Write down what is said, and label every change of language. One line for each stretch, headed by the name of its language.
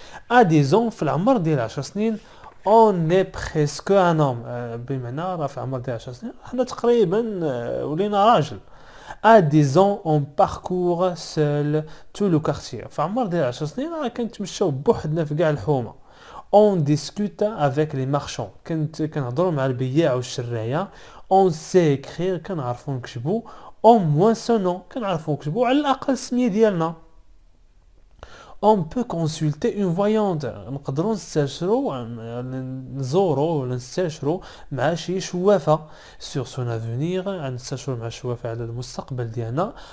French: à 10 ans
Arabic: في العمر ديال 10 سنين
French: on est presque un homme،
Arabic: بمعنى راه في عمر ديال 10 سنين حنا تقريبا ولينا راجل.
French: à 10 ans on parcourt seul tout le quartier،
Arabic: في عمر ديال 10 سنين راه كنتمشاو بوحدنا في كاع الحومه.
French: on discute avec les marchands،
Arabic: كنهضروا مع البياع والشرايه.
French: on sait écrire،
Arabic: كنعرفوا نكتبوا.
French: au moins son nom،
Arabic: كنعرفوا نكتبوا على الاقل السميه ديالنا.
French: on peut consulter une voyante،
Arabic: نقدروا نستشروا نزوروا ولا نستشروا مع شي شوافه.
French: sur son avenir،
Arabic: نستشروا مع الشوافه على المستقبل ديالنا.